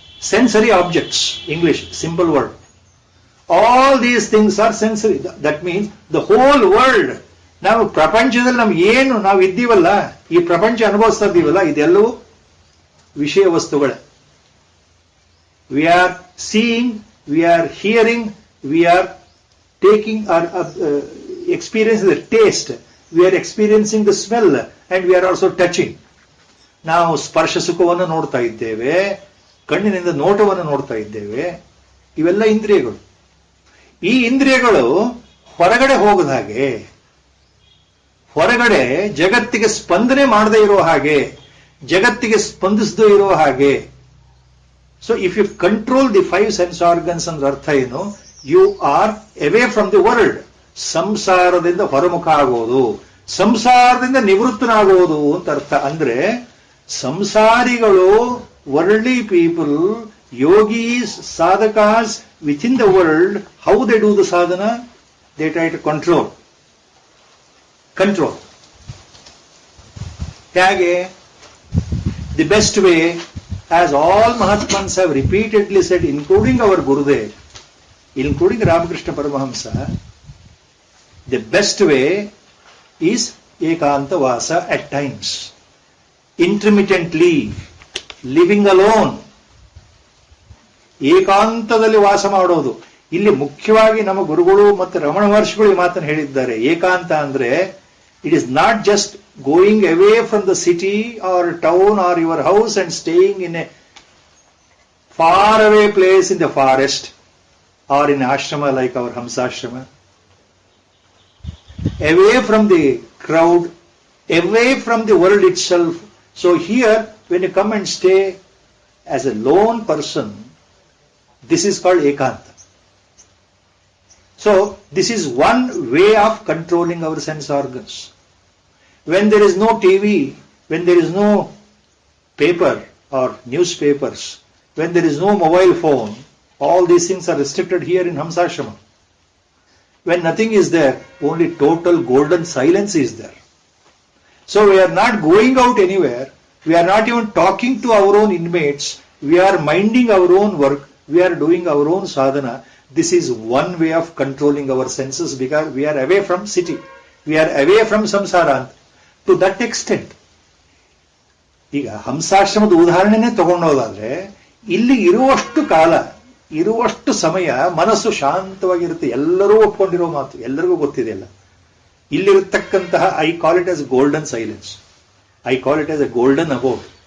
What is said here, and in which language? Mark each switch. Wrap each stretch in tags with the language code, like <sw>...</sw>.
<en>Sensory objects, English simple word. All these things are sensory. That means the whole world.</en> <kn>ನಾವು ಪ್ರಪಂಚದಲ್ಲಿ ನಮ್ಗೆ ಏನು ನಾವು ಇದ್ದೀವಲ್ಲ, ಈ ಪ್ರಪಂಚ ಅನುಭವಿಸ್ತಾ ಇದ್ದೀವಲ್ಲ, ಇದೆಲ್ಲವೂ ವಿಷಯ ವಸ್ತುಗಳೇ.</kn> <en>We are seeing, we are hearing, we are taking our experiencing the taste, we are experiencing the smell, and we are also touching.</en> <kn>ನಾವು ಸ್ಪರ್ಶ ಸುಖವನ್ನು ನೋಡ್ತಾ ಇದ್ದೇವೆ, ಕಣ್ಣಿನಿಂದ ನೋಟವನ್ನು ನೋಡ್ತಾ ಇದ್ದೇವೆ. ಇವೆಲ್ಲ ಇಂದ್ರಿಯಗಳು. ಈ ಇಂದ್ರಿಯಗಳು ಹೊರಗಡೆ ಹೋಗದ ಹಾಗೆ, ಹೊರಗಡೆ ಜಗತ್ತಿಗೆ ಸ್ಪಂದನೆ ಮಾಡದೇ ಇರೋ ಹಾಗೆ, ಜಗತ್ತಿಗೆ ಸ್ಪಂದಿಸದೇ ಇರೋ ಹಾಗೆ.</kn> <en>so if you control the 5 sense organs</en> <kn>ಅಂದ್ರೆ ಅರ್ಥ ಏನು?</kn> <en>You are away from the world.</en> <kn>ಸಂಸಾರದಿಂದ ಹೊರಮುಖ ಆಗೋದು, ಸಂಸಾರದಿಂದ ನಿವೃತ್ತನಾಗುವುದು ಅಂತ ಅರ್ಥ. ಅಂದ್ರೆ ಸಂಸಾರಿಗಳು,</kn> <en>Worldly people, yogis, sadhakas within the world, how they do the sadhana? They try to control. Control.</en> <kn>ಹೇಗೆ?</kn> <en>The best way, as all Mahatmans have repeatedly said, including our Gurudev, including Ramakrishna Paramahamsa, the best way is ekanta vasa at times, intermittently, living alone.</en> <kn>ಏಕಾಂತದಲ್ಲಿ ವಾಸ ಮಾಡೋದು. ಇಲ್ಲಿ ಮುಖ್ಯವಾಗಿ ನಮ್ಮ ಗುರುಗಳು ಮತ್ತು ರಮಣ ಮಹರ್ಷಿಗಳು ಈ ಮಾತನ್ನು ಹೇಳಿದ್ದಾರೆ. ಏಕಾಂತ ಅಂದ್ರೆ</kn> <en>It is not just going away from the city or town or your house and staying in a far away place in the forest or in ashram like our Hamsashrama. away from the crowd, away from the world itself. So here, when you come and stay as a lone person, this is called ekanta. So this is one way of controlling our sense organs. When there is no TV, when there is no paper or newspapers, when there is no mobile phone, all these things are restricted here in Hamsashrama. When nothing is there, only total golden silence is there. So we are not going out anywhere. We are not even talking to our own inmates. We are minding our own work. We are doing our own sadhana. This is one way of controlling our senses because we are away from city. We are away from samsara. To that extent.</en> <kn>ಈಗ ಹಂಸಾಶ್ರಮದ ಉದಾಹರಣೆನೇ ತಗೊಂಡೋದಾದ್ರೆ ಇಲ್ಲಿ ಇರುವಷ್ಟು ಕಾಲ, ಇರುವಷ್ಟು ಸಮಯ ಮನಸ್ಸು ಶಾಂತವಾಗಿರುತ್ತೆ. ಎಲ್ಲರೂ ಒಪ್ಕೊಂಡಿರೋ ಮಾತು, ಎಲ್ಲರಿಗೂ ಗೊತ್ತಿದೆ. ಎಲ್ಲ ಇಲ್ಲಿರತಕ್ಕಂತಹ</kn> <en>I call it as golden silence, I call it as a golden abode.</en>